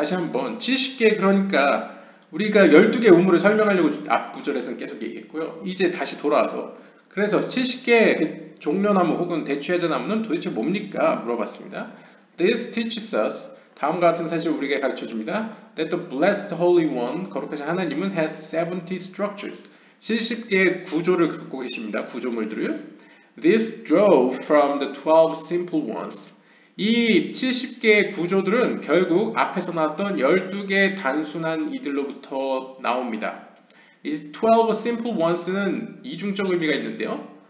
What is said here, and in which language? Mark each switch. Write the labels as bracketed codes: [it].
[ko] 다시 한번 70개, 그러니까 우리가 12개 우물을 설명하려고 앞 구절에서는 계속 얘기했고요. 이제 다시 돌아와서 그래서 70개 종려나무 혹은 대추야자나무는 도대체 뭡니까? 물어봤습니다. [en] This teaches us, [ko] 다음과 같은 사실을 우리에게 가르쳐줍니다. [en] That the blessed Holy One, [ko] 거룩하신 하나님은 [en] has 70 structures. [ko] 70개의 구조를 갖고 계십니다. 구조물들을. [en] This drove from the 12 simple ones. [ko] 이 70개의 구조들은 결국 앞에서 나왔던 12개의 단순한 이들로부터 나옵니다. 이 [en] 12 simple ones [ko] 는 이중적 의미가 있는데요.